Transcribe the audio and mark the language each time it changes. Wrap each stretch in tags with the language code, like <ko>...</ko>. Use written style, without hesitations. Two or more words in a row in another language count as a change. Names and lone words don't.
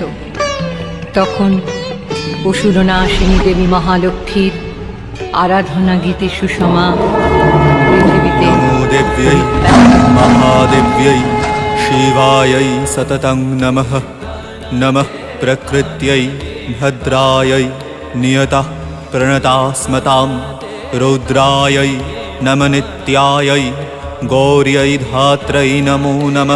<bn>তখন অসুরনাশিনী দেবী মহালক্ষ্মীর আরাধনা গীতে সুষমা পৃথিবীতে।</bn> <sa>নমো দেব্যৈ মহাদেব্যৈ শিবাयै সততং নমঃ। নমঃ প্রকৃত্যৈ ভদ্রাयै নিয়তঃ প্রণতাস্মতাং। রৌদ্রাयै নম নিত্যাयै গৌর্यै ধাত্রৈ নমো নমঃ।</sa>